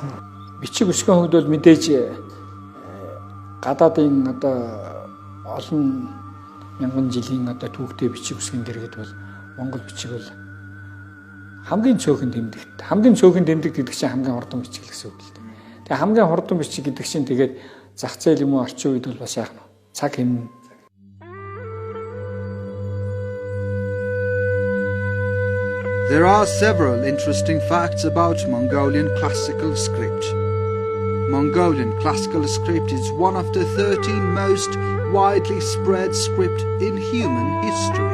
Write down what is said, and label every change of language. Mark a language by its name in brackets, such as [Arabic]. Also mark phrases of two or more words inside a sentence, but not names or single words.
[Mongolian] Бичиг үсгийн хувьд бол мэдээж гадаадын одоо олон мянган жилийн одоо түүхтэй бичиг үсгэн дэргэд бол монгол бичиг бол хамгийн цөөхөн тэмдэгт. Хамгийн цөөхөн тэмдэг гэдэг чинь хамгийн хурдан бичиг гэсэн үг л дээ. Тэгээ хамгийн хурдан бичиг гэдэг чинь тэгээд зах зээл юм уу орчин үед бол бас яах нь цаг хэмнэн. [English] There are several interesting facts about Mongolian classical script. Mongolian classical script is one of the 13 most widely spread script in human history.